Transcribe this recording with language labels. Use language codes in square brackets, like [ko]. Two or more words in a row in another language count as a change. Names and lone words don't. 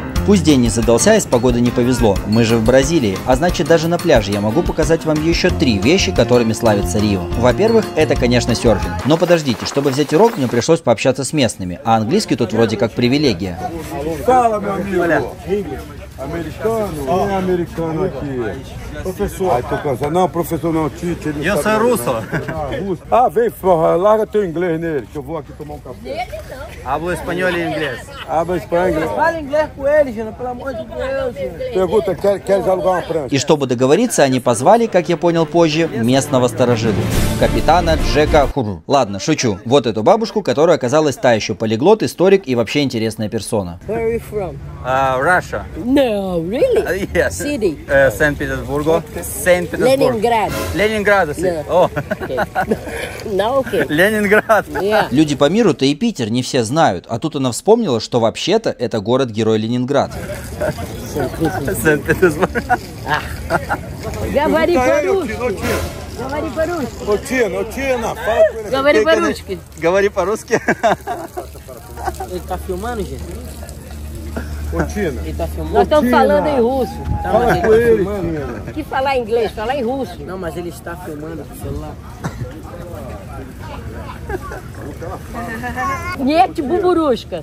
[ru] Пусть день не задался и с погодой не повезло, мы же в Бразилии, а значит даже на пляже я могу показать вам еще 3 вещи, которыми славится Рио. Во-первых, это, конечно, серфинг. Но подождите, чтобы взять урок, мне пришлось пообщаться с местными, а английский тут вроде как привилегия. [pt] Eu sou russo. Ah, vem, forra, larga teu inglês nele, que eu vou aqui tomar café. Hablo espanhol e inglês. Habla espanhol. Fala inglês com ele, Gina, pelo amor de Deus. Pergunta, queres alugar uma prancha? [ru] И чтобы договориться, они позвали, как я понял позже, местного сторожила. Капитана Джека Хуру. Ладно, шучу. Вот эту бабушку, которая оказалась та еще полиглот, историк и вообще интересная персона. [en] Where are you from? Russia. No, really? Yes. City? Санкт-Петербург. Санкт-Петербург. Leningrad. Ленинград. No. О. No, okay. Ленинград. Yeah. [ru] Люди по миру-то и Питер не все знают, а тут она вспомнила, что вообще-то это город-герой Ленинград. Санкт-Петербург. Говори по-русски. Говори по-русски. Говори по-русски. Говори по-русски. [pt] Ele tá filmando, gente? Ô, Tina. Ele tá filmando? Nós estamos falando em russo. Tá, Fala com ele. Que falar inglês? Falar em russo. Não, mas ele está filmando com o celular. [ru] Нет, Бубурушка.